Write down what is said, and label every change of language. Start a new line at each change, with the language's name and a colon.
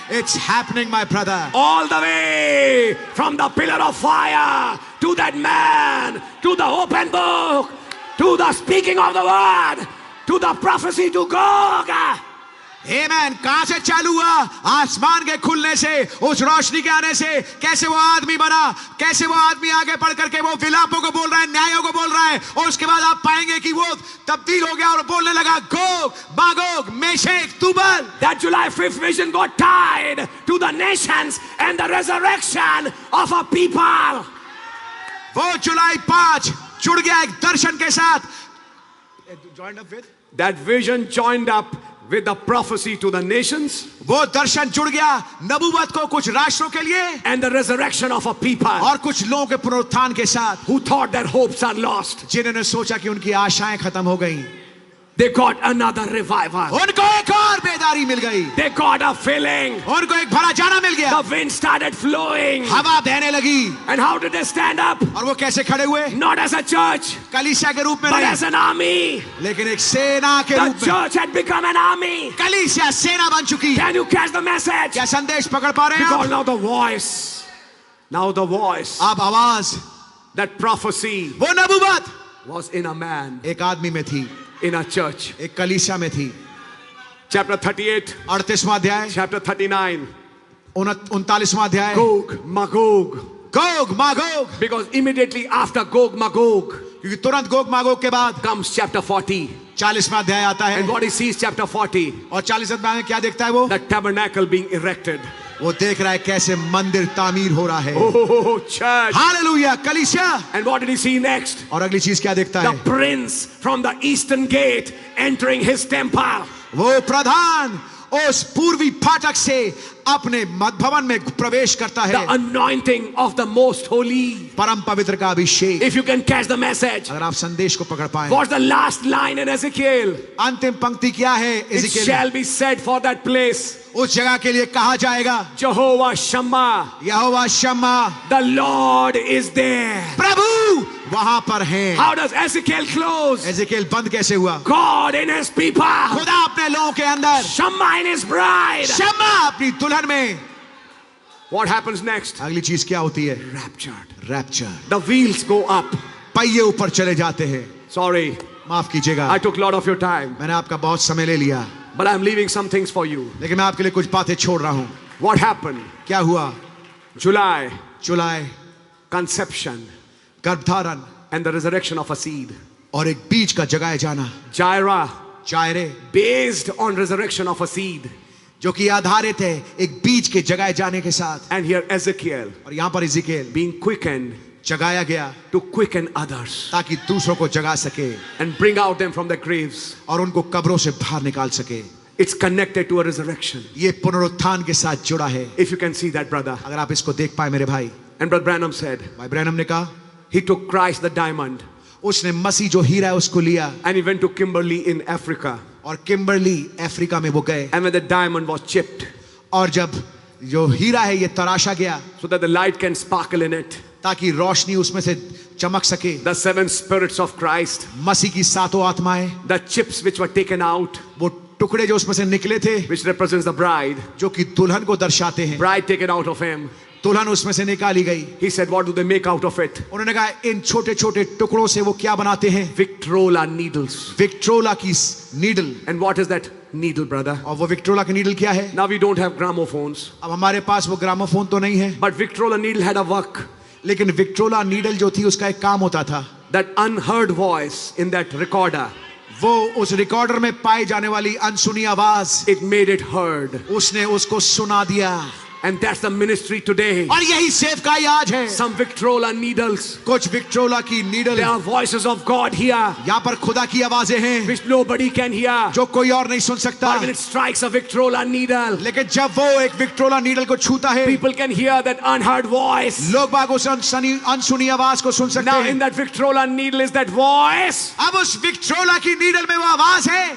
English: It's happening, my brother. All the way from the pillar of fire to that man, to the open book, to the speaking of the word, to the prophecy to Gog.
Hindi: Amen. कहां से चालू हुआ? आसमान के खुलने से, उस रोशनी के आने से। कैसे वो आदमी बना, कैसे वो आदमी आगे बढ़ करके वो विलापों को बोल रहा है, न्यायों को बोल रहा है, और उसके बाद आप पाएंगे कि वो तब्दील हो गया और बोलने लगा, Gog, Magog, Meshech, Tubal.
English: That July 5th vision got tied to the nations and the resurrection of a people.
Hindi: वो जुलाई 5 जुड़ गया एक दर्शन के साथ।
English: Joined up with? That vision joined up with the prophecy to the nations
Hindi: वो दर्शन जुड़ गया नबूवत को कुछ राष्ट्रों के लिए
English: and the resurrection of a people
Hindi: और कुछ लोगों के पुनरुत्थान के साथ,
English: who thought their hopes are lost.
Hindi: जिन्होंने सोचा कि उनकी आशाएं खत्म हो गई।
English: They got another revival.
Hindi: उनको एक और बेदारी मिल गई,
English: They got a filling.
Hindi: उनको एक भरा जाना मिल गया,
English: The wind started flowing.
Hindi: हवा बहने लगी।
English: And how did they stand up?
Hindi: और वो कैसे खड़े हुए?
English: Not as a church,
Hindi: कलीसिया के रूप में
English: but as
Hindi: नहीं,
English: an army.
Hindi: लेकिन एक सेना के
English: The
Hindi: रूप में।
English: church had become an army.
Hindi: कलीसिया सेना बन चुकी।
English: Can you catch the message?
Hindi: क्या संदेश पकड़ पा रहे हैं
English: Because
Hindi: आप?
English: now the voice,
Hindi: अब आवाज,
English: that prophecy
Hindi: वो नबूवत
English: was in a man,
Hindi: एक आदमी में थी,
English: in a church.
Hindi: एक कलीसिया में थी।
English: Chapter 38,
Hindi: 38वां अध्याय,
English: chapter 39.
Hindi: 39वां अध्याय।
English: Gog, Magog.
Hindi: Gog Magog,
English: Because immediately after Gog, Magog
Hindi: क्योंकि तुरंत गोग मागोग के बाद
English: comes chapter 40.
Hindi: 40वां अध्याय आता है।
English: And what he sees, chapter 40,
Hindi: और 40 अध्याय में क्या देखता है वो?
English: the tabernacle being erected.
Hindi: वो देख रहा है कैसे मंदिर तामीर हो रहा है।
English: Oh, church.
Hindi: हालेलुया, कलीसिया।
English: And what did he see next?
Hindi: और अगली चीज क्या देखता
English: The
Hindi: है?
English: prince from the eastern gate entering his temple.
Hindi: वो प्रधान उस पूर्वी फाटक से अपने भवन में प्रवेश करता
English: The
Hindi: है,
English: anointing of the most holy.
Hindi: परम पवित्र का अभिषेक।
English: If you can catch the message.
Hindi: अगर आप संदेश को पकड़ पाए,
English: What's the last line in Ezekiel?
Hindi: अंतिम पंक्ति क्या है?
English: It
Hindi: एजेकिएल,
English: shall be said for that place,
Hindi: उस जगह के लिए कहा जाएगा,
English: Jehovah Shammah,
Hindi: Jehovah Shamma,
English: the Lord is there.
Hindi: प्रभु वहां पर है।
English: How does Ezekiel close?
Hindi: एजेकिएल बंद कैसे हुआ?
English: God in his people,
Hindi: खुदा अपने लोगों के अंदर,
English: Shammah in his bride.
Hindi: शम्मा अपनी दुल्हन में।
English: What happens next?
Hindi: अगली चीज क्या होती है?
English: Raptured.
Hindi: Rapture.
English: The wheels go up.
Hindi: पहिए ऊपर चले जाते हैं।
English: Sorry,
Hindi: माफ कीजिएगा,
English: I took a lot of your time,
Hindi: मैंने आपका बहुत समय ले लिया,
English: but I'm leaving some things for you.
Hindi: लेकिन मैं आपके लिए कुछ बातें छोड़ रहा हूं।
English: What happened?
Hindi: क्या हुआ?
English: July,
Hindi: जुलाई,
English: conception
Hindi: गर्भधारण
English: and the resurrection of a seed.
Hindi: और एक बीज का जगाए जाना।
English: Jairah,
Hindi: जायरे,
English: based on resurrection of a seed.
Hindi: जो कि आधारित है एक बीज के जगाए जाने के साथ।
English: And here Ezekiel
Hindi: और यहाँ पर इज़िकेल
English: being quickened
Hindi: जगाया गया
English: to quicken others
Hindi: ताकि दूसरों को जगा सके
English: and bring out them from their graves.
Hindi: और उनको कब्रों से बाहर निकाल सके।
English: It's connected to a resurrection.
Hindi: ये पुनरुत्थान के साथ जुड़ा है।
English: If you can see that, brother.
Hindi: अगर आप इसको देख पाए मेरे भाई,
English: And Brother Branham said,
Hindi: भाई ब्रैनम ने कहा,
English: he took Christ the diamond
Hindi: उसने मसीह जो हीरा है उसको लिया
English: and he went to Kimberley in Africa.
Hindi: और किम्बरली अफ्रीका में वो गए,
English: And when the diamond was chipped,
Hindi: और जब जो हीरा है ये तराशा गया
English: so that the light can sparkle in it,
Hindi: ताकि रोशनी उसमें से चमक सके।
English: the seven spirits of Christ,
Hindi: मसीह की सातों आत्माएं,
English: the chips which were taken out,
Hindi: वो टुकड़े जो उसमें से निकले थे,
English: which represents the bride,
Hindi: जो कि दुल्हन को दर्शाते हैं,
English: bride taken out of him.
Hindi: दुल्हन उसमें से निकाली गई।
English: He said, what do they make out of it?
Hindi: उन्होंने कहा इन छोटे छोटे टुकड़ों से वो क्या बनाते हैं?
English: Victrola needles.
Hindi: विक्ट्रोला की needle.
English: And what is that needle, brother?
Hindi: और वो विक्ट्रोला की नीडल क्या है?
English: Now we don't have gramophones,
Hindi: अब हमारे पास वो ग्रामोफोन तो नहीं है,
English: but Victrola needle had a work.
Hindi: लेकिन विक्ट्रोला नीडल जो थी उसका एक काम होता था।
English: That unheard voice in that recorder,
Hindi: वो उस रिकॉर्डर में पाई जाने वाली अनसुनी आवाज,
English: it made it heard.
Hindi: उसने उसको सुना दिया।
English: And that's the ministry today.
Hindi: और यही सेवकाई आज है।
English: Some Victrola needles.
Hindi: कुछ विक्ट्रोला की needle,
English: There are voices of God here
Hindi: यहाँ पर खुदा की आवाजें हैं
English: which nobody can hear.
Hindi: जो कोई और नहीं सुन सकता।
English: But when it strikes a Victrola needle,
Hindi: लेकिन जब वो एक विक्ट्रोला नीडल को छूता है,
English: people can hear that unheard voice.
Hindi: लोग बाग उस अनसुनी आवाज को सुन सकते
English: Now
Hindi: हैं।
English: in that Victrola needle is that voice.
Hindi: अब उस विक्ट्रोला की नीडल में वो आवाज है।